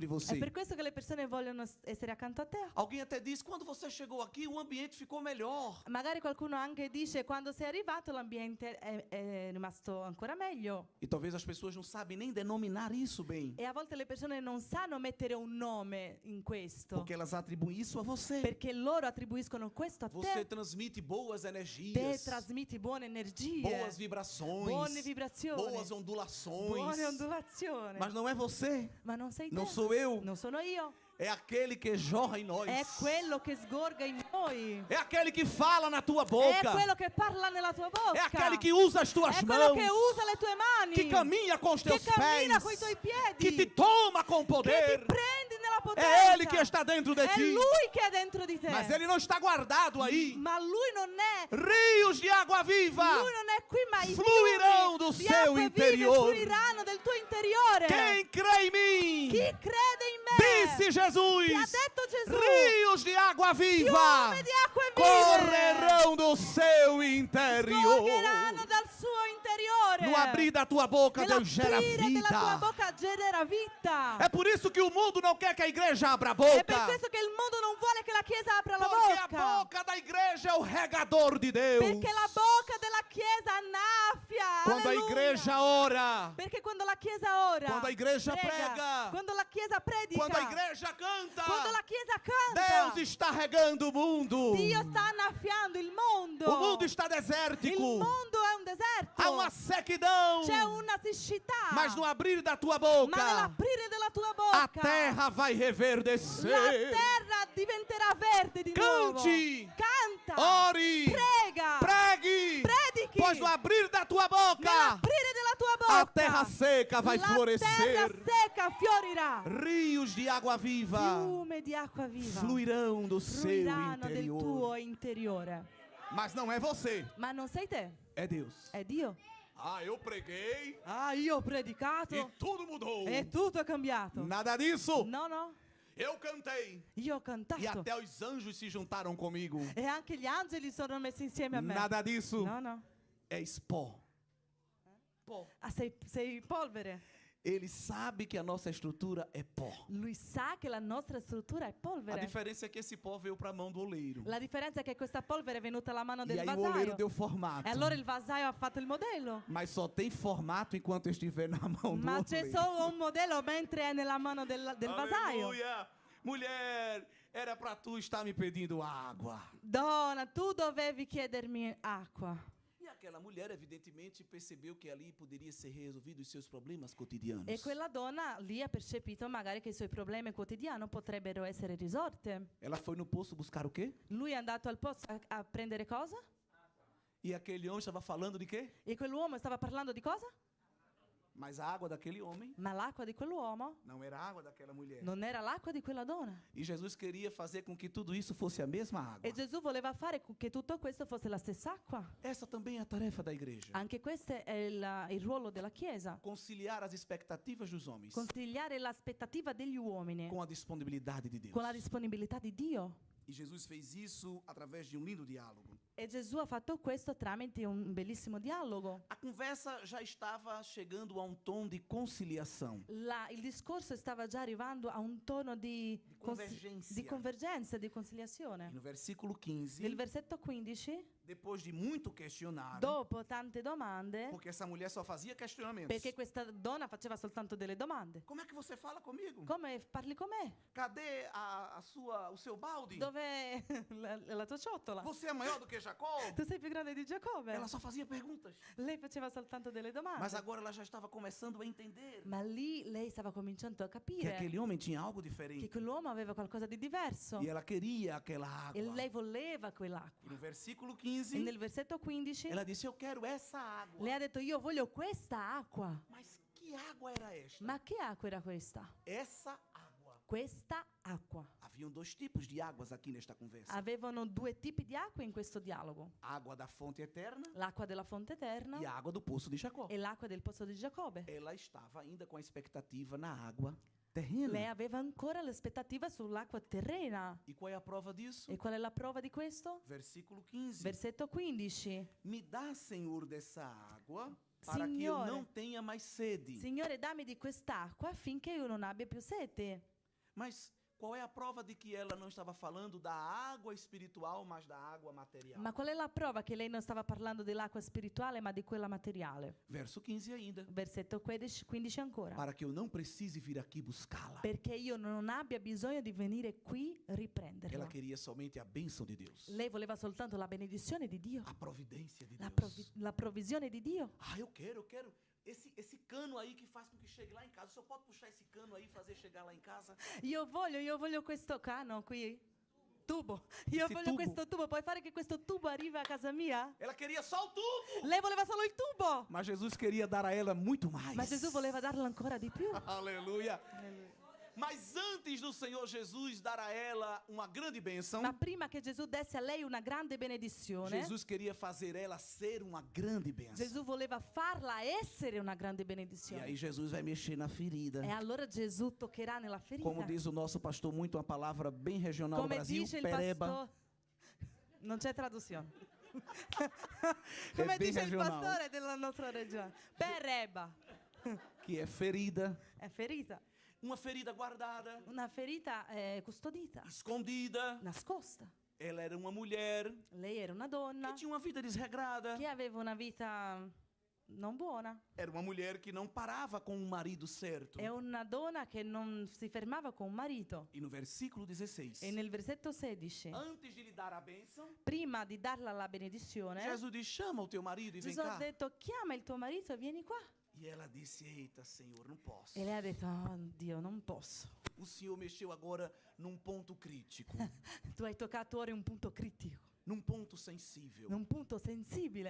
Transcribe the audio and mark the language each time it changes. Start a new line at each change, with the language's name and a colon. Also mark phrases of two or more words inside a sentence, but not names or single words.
Italian: È
Portuguese: você.
Italian: per questo che le persone vogliono essere accanto a te.
Portuguese: Alguém até diz, quando você chegou aqui, o ambiente ficou melhor.
Italian: Magari qualcuno anche dice quando sei arrivato l'ambiente è rimasto ancora meglio.
Portuguese: E talvez as pessoas não sabem nem denominar isso bem.
Italian: E a volte le persone non sanno mettere un nome in questo.
Portuguese: Porque elas atribuem isso a você.
Italian: Perché loro attribuiscono questo a
Portuguese: Você
Italian: te.
Portuguese: transmite boas
Italian: Te
Portuguese: energias,
Italian: trasmetti buone energie,
Portuguese: boas vibrações,
Italian: buone vibrazioni,
Portuguese: boas ondulações.
Italian: buone ondulazioni.
Portuguese: Mas não é você,
Italian: Ma non sei te.
Portuguese: não sou eu.
Italian: Non sono io.
Portuguese: É aquele que jorra em nós.
Italian: È quello che sgorga in noi.
Portuguese: É aquele que fala na tua
Italian: È
Portuguese: boca.
Italian: quello che parla nella tua bocca.
Portuguese: É aquele que usa as tuas
Italian: È quello
Portuguese: mãos.
Italian: che usa le tue mani.
Portuguese: Que caminha com os
Italian: che
Portuguese: teus
Italian: cammina
Portuguese: pés.
Italian: coi tuoi piedi.
Portuguese: Que te toma com
Italian: che ti
Portuguese: poder.
Italian: prendi nella potenza.
Portuguese: É Ele que está dentro de
Italian: È
Portuguese: ti.
Italian: lui che è dentro di te.
Portuguese: Mas Ele não está guardado aí.
Italian: Ma lui non è.
Portuguese: Rios de água viva
Italian: Lui non è qui, ma i
Portuguese: fluirão do
Italian: fiumi di
Portuguese: seu
Italian: acque vive
Portuguese: interior.
Italian: fluiranno del tuo interiore.
Portuguese: Quem crê em mim,
Italian: Chi crede in me?
Portuguese: disse Jesus,
Italian: Ti ha detto Gesù.
Portuguese: rios de água viva
Italian: Fiume di acque vive.
Portuguese: correrão do seu interior.
Italian: Sgorgeranno dal suo interiore.
Portuguese: No abrir da tua boca, Deus gera
Italian: Nell'aprire della tua
Portuguese: vida.
Italian: bocca genera vita.
Portuguese: É por isso que o mundo não quer que a igreja abra a
Italian: È per
Portuguese: boca.
Italian: questo che il mondo non vuole che la Chiesa apra la
Portuguese: Porque a
Italian: bocca.
Portuguese: boca da igreja é o regador de Deus.
Italian: Perché la bocca della Chiesa annaffia.
Portuguese: Quando a
Italian: Alleluia.
Portuguese: igreja ora,
Italian: Perché quando la Chiesa ora,
Portuguese: quando a igreja prega,
Italian: quando la Chiesa predica,
Portuguese: quando a igreja canta,
Italian: quando la Chiesa canta,
Portuguese: Deus está regando o mundo.
Italian: Dio sta annaffiando il mondo.
Portuguese: O mundo está
Italian: Il
Portuguese: desértico.
Italian: mondo è un deserto.
Portuguese: Há uma sequidão.
Italian: C'è una siccità.
Portuguese: Mas no abrir da tua
Italian: Ma
Portuguese: boca,
Italian: nell'aprire della tua
Portuguese: a
Italian: bocca,
Portuguese: terra vai
Italian: la
Portuguese: reverdecer.
Italian: terra diventerà verde di nuovo.
Portuguese: Cante,
Italian: Canta,
Portuguese: ore,
Italian: prega,
Portuguese: pregue,
Italian: predichi.
Portuguese: pois no abrir da tua boca,
Italian: Nell'aprire della tua bocca,
Portuguese: a terra seca vai
Italian: la terra
Portuguese: florescer.
Italian: secca fiorirà.
Portuguese: Rios de água viva
Italian: Fiume di acqua viva
Portuguese: fluirão do seu
Italian: fluiranno del
Portuguese: interior.
Italian: tuo interiore.
Portuguese: Mas não é você,
Italian: Ma non sei te,
Portuguese: é Deus.
Italian: è Dio.
Portuguese: Ah, eu preguei
Italian: Ah, io ho predicato
Portuguese: e tudo mudou.
Italian: e tutto è cambiato.
Portuguese: Nada disso.
Italian: No, no,
Portuguese: Eu cantei
Italian: io ho cantato
Portuguese: e até os anjos se juntaram comigo.
Italian: e anche gli angeli sono messi insieme a me.
Portuguese: Nada disso.
Italian: No, no.
Portuguese: É pó. Pó.
Italian: Ah, sei polvere.
Portuguese: Ele sabe que a nossa estrutura é pó.
Italian: Lui sa che la nostra struttura è
Portuguese: A
Italian: polvere.
Portuguese: diferença é que esse pó veio para a mão do oleiro.
Italian: La differenza è che questa polvere è venuta alla mano
Portuguese: E
Italian: del
Portuguese: aí o oleiro
Italian: vasaio.
Portuguese: deu formato.
Italian: E allora il vasaio ha fatto il modello.
Portuguese: Mas só tem formato enquanto estiver na mão do
Italian: Ma c'è
Portuguese: oleiro.
Italian: solo un modello mentre è nella mano del vasaio.
Portuguese: Aleluia! Mulher, era para tu estar me pedindo água.
Italian: Donna, tu dovevi chiedermi acqua.
Portuguese: E aquela mulher, evidentemente, percebeu que ali poderia ser resolvido os seus problemas cotidianos.
Italian: E quella donna lì ha percepito magari che i suoi problemi quotidiani potrebbero essere risolti.
Portuguese: Ela foi no poço buscar o quê?
Italian: Lui è andato al pozzo a prendere cosa?
Portuguese: E aquele homem estava falando de quê?
Italian: E quell'uomo stava parlando di cosa?
Portuguese: Mas a água daquele homem
Italian: Ma l'acqua di quell'uomo
Portuguese: não era a água daquela mulher.
Italian: non era l'acqua di quella donna.
Portuguese: E Jesus queria fazer com que tudo isso fosse a mesma água.
Italian: E Gesù voleva fare che tutto questo fosse la stessa acqua.
Portuguese: Essa também é a tarefa da igreja.
Italian: Anche questo è il ruolo della Chiesa.
Portuguese: Conciliar as expectativas dos homens
Italian: Consigliare l'aspettativa degli uomini
Portuguese: com a disponibilidade de Deus.
Italian: con la disponibilità di Dio.
Portuguese: E Jesus fez isso através de um lindo diálogo.
Italian: E Gesù ha fatto questo tramite un bellissimo dialogo.
Portuguese: A conversa já estava chegando a um tom de conciliação.
Italian: Il discorso stava già arrivando a un tono di
Portuguese: convergência.
Italian: convergenza, di
Portuguese: E
Italian: conciliazione.
Portuguese: no versículo 15,
Italian: Nel versetto 15,
Portuguese: depois de muito questionar,
Italian: dopo tante domande,
Portuguese: porque essa mulher só fazia questionamentos.
Italian: perché questa donna faceva soltanto delle domande.
Portuguese: Como é que você fala comigo?
Italian: Come parli con me?
Portuguese: Cadê o seu balde?
Italian: Dov'è la tua ciotola?
Portuguese: Você é maior do que Jacó?
Italian: Tu sei più grande di Giacobbe?
Portuguese: Ela só fazia perguntas.
Italian: Lei faceva soltanto delle domande.
Portuguese: Mas agora ela já estava começando a entender
Italian: Ma lì lei stava cominciando a
Portuguese: que
Italian: capire
Portuguese: aquele homem tinha algo
Italian: che
Portuguese: diferente.
Italian: quell'uomo aveva qualcosa di diverso.
Portuguese: E ela queria aquela
Italian: E
Portuguese: água.
Italian: lei voleva quell'acqua.
Portuguese: E no versículo
Italian: E
Portuguese: 15,
Italian: nel versetto 15
Portuguese: ela disse: Eu quero essa água.
Italian: lei ha detto io voglio questa acqua.
Portuguese: Mas que água era esta?
Italian: Ma che acqua era questa?
Portuguese: Essa água.
Italian: Questa acqua.
Portuguese: Haviam dois tipos de águas aqui nesta conversa:
Italian: Avevano due tipi di acqua in questo dialogo.
Portuguese: água da fonte eterna
Italian: L'acqua della fonte eterna
Portuguese: e a água do poço de Jacó.
Italian: e l'acqua del pozzo di Giacobbe.
Portuguese: Ela estava ainda com a expectativa na água terrena.
Italian: Lei aveva ancora l'aspettativa sull'acqua terrena.
Portuguese: E qual é a prova disso?
Italian: E qual è la prova di questo?
Portuguese: Versículo 15.
Italian: Versetto 15.
Portuguese: Me dá, Senhor, dessa água, para que eu
Italian: Signore.
Portuguese: não tenha mais sede.
Italian: Signore, dammi di quest'acqua affinché io non abbia più sete.
Portuguese: Mas qual é a prova de que ela não estava falando da água espiritual, mas da água material?
Italian: Ma qual è la prova che lei non stava parlando dell'acqua spirituale, ma di quella materiale?
Portuguese: Verso 15 ainda.
Italian: Versetto 15 ancora.
Portuguese: Para que eu não precise vir aqui buscá-la.
Italian: Perché io non abbia bisogno di venire qui riprenderla.
Portuguese: Ela queria somente a bênção de Deus.
Italian: Lei voleva soltanto la benedizione di Dio,
Portuguese: A providência de
Italian: la,
Portuguese: Deus.
Italian: la provvisione di Dio.
Portuguese: Ah, eu quero. Esse cano aí que faz com que chegue lá em casa. O senhor pode puxar esse cano aí e fazer chegar lá em casa?
Italian: Io voglio questo cano qui. Tubo. Io
Portuguese: Esse
Italian: voglio
Portuguese: tubo.
Italian: questo tubo. Puoi fare che questo tubo arrivi a casa mia?
Portuguese: Ela queria só o tubo.
Italian: Lei voleva solo il tubo.
Portuguese: Mas Jesus queria dar a ela muito mais.
Italian: Ma Gesù voleva darlo ancora di più.
Portuguese: Aleluia. Mas antes do Senhor Jesus dar a ela uma grande bênção,
Italian: Ma prima che Gesù desse a lei una grande benedizione,
Portuguese: Jesus queria fazer ela ser uma grande bênção.
Italian: Gesù voleva farla essere una grande
Portuguese: E
Italian: benedizione.
Portuguese: aí Jesus vai mexer na ferida.
Italian: E allora Gesù toccherà nella ferita.
Portuguese: Como diz o nosso pastor, muito uma palavra bem regional do
Italian: Come
Portuguese: Brasil,
Italian: dice il
Portuguese: pereba.
Italian: pastore. Non c'è traduzione. Come
Portuguese: bem
Italian: dice il
Portuguese: regional.
Italian: pastore della nostra regione.
Portuguese: Pereba. Que é ferida,
Italian: È ferita.
Portuguese: uma ferida guardada,
Italian: Una ferita custodita,
Portuguese: escondida.
Italian: nascosta.
Portuguese: Ela era uma mulher
Italian: Lei era una
Portuguese: que
Italian: donna
Portuguese: tinha uma vida desregrada.
Italian: che aveva una vita non buona.
Portuguese: Era uma mulher que não parava com o marido certo.
Italian: È una donna che non si fermava con un marito.
Portuguese: E no versículo 16,
Italian: E nel versetto 16,
Portuguese: antes de lhe dar a bênção,
Italian: prima di darla la benedizione,
Portuguese: Jesus diz: chama o teu marido e vem
Italian: Gesù ha
Portuguese: cá.
Italian: detto chiama il tuo marito e vieni qua.
Portuguese: E ela disse: eita, Senhor, não posso.
Italian: E lei ha detto oh Dio non posso.
Portuguese: O Senhor mexeu agora num ponto crítico,
Italian: Tu hai toccato ora un punto critico,
Portuguese: num ponto sensível.
Italian: un punto sensibile.